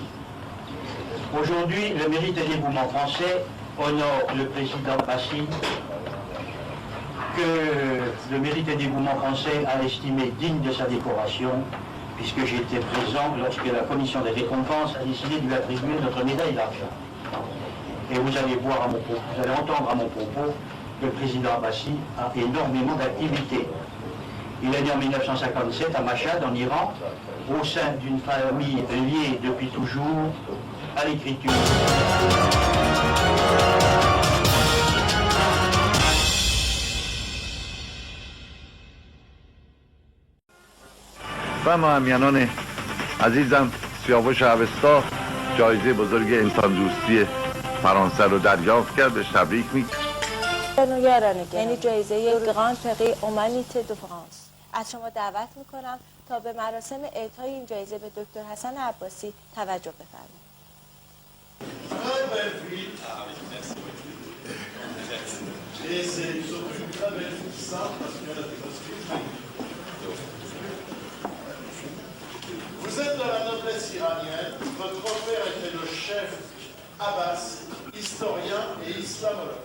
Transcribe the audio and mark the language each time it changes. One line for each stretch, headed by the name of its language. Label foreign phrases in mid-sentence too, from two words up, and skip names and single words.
French: Aujourd'hui, le mérite et dévouement français honore le président Abbassi, que le mérite et dévouement français a estimé digne de sa décoration, puisque j'étais présent lorsque la commission des récompenses a décidé de lui attribuer notre médaille d'argent. Et vous allez voir à mon propos, vous allez entendre à mon propos que le président Abbassi a énormément d'activités. Il est né en 1957 à Mashhad, en Iran, au sein d'une famille liée depuis toujours à l'écriture.
Persian: همیانان عزیزم، سیاوش اوستا جایزه بزرگ انسان دوستی فرانسه رو دریافت کرد. تبریک میگم. یعنی جایزه گراند پری اومانیته دو فرانس. از شما دعوت میکنم تا به مراسم اعطای این جایزه به دکتر حسن عباسی توجه بفرمایید.
French: Et c'est surtout une très belle simple parce qu'il y a la démonstration. Vous êtes de la noblesse iranienne, votre père était le chef Abbas, historien et islamologue.